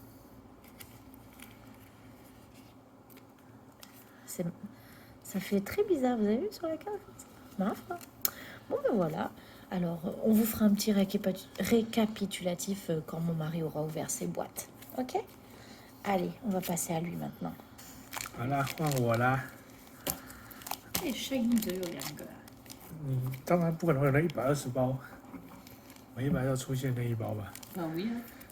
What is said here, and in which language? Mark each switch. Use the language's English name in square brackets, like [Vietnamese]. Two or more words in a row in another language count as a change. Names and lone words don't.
[French] Ça fait très bizarre, vous avez vu sur la carte? Marrant. Bon ben voilà. Alors, on vous fera un petit récapitulatif quand mon mari aura ouvert ses boîtes. Ok? Allez, on va passer à lui maintenant. [Chinese] 好啦，换我啦。哎，声音只有2个。你当然不可能会有那120包，每一百要出现那1包吧？啊oui啊。